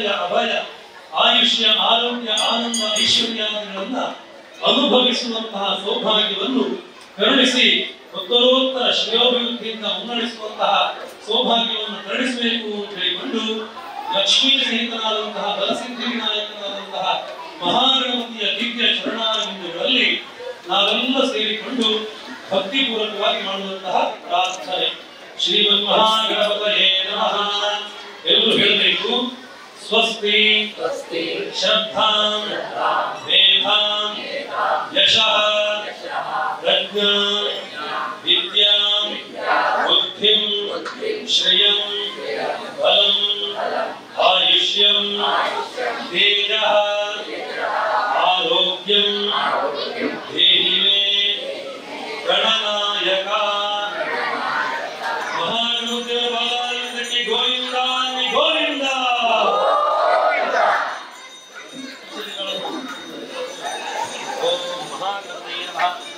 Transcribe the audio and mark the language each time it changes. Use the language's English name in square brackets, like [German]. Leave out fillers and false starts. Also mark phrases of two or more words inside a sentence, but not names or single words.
[Kannada] ಅಭಯ ಆಯುಷ್ಯ ಆರೋಗ್ಯ ಆನಂದ ಐಶ್ವರ್ಯಾದಿಗಳನ್ನ ಅನುಭವಿಸುವಂತಹ ಸೌಭಾಗ್ಯವನ್ನು ಕರುಣಿಸಿ ಉತ್ತರೋತ್ತರ ಶ್ರೇಯೋಭಿವೃದ್ಧಿಯಿಂದ ಮುನ್ನಡೆಸುವಂತಹ ಸೌಭಾಗ್ಯವನ್ನು ಕರುಣಿಸಬೇಕು ಅಂತ ಹೇಳಿಕೊಂಡು ಲಕ್ಷ್ಮೀ ಸಹಿತನಾದಂತಹ ಬಲಸಿದ್ಧಿ ವಿನಾಯಕನಾದಂತಹ ಮಹಾಗಣಪತಿಯ ದಿವ್ಯ ಚರಣಾರವಿಂದಗಳಲ್ಲಿ ನಾವೆಲ್ಲ ಸೇರಿಕೊಂಡು ಭಕ್ತಿಪೂರ್ವಕವಾಗಿ ಮಾಡುವಂತಹ ಪ್ರಾರ್ಥನೆ. [Sanskrit] ಶ್ರೀಮನ್ ಮಹಾಗಣಪತಯೇ ನಮಃ. [Kannada] ಎಲ್ಲರೂ ಹೇಳಬೇಕು. [Sanskrit] ಸ್ವಸ್ತಿ ಶ್ರದ್ಧಾಂ ಮೇಧಾಂ ಯಶಃ ಪ್ರಜ್ಞಾಂ ವಿದ್ಯಾಂ ಬುದ್ಧಿಂ ಶ್ರಿಯಂ ಬಲಂ ಆಯುಷ್ಯಂ ತೇಜಃ ಆರೋಗ್ಯಂ ದೇಹಿ ಮೇ ಗಣನಾಯಕ. [Kannada] ಮಹಾಗಣಪತಿಯ ಬಾಲಾನಂದಕ್ಕೆ ಗೋವಿಂದ ಗೋವಿಂದ. [Sanskrit] ಓಂ ಮಹಾಗಣಪತಿಯೇ ನಮಃ.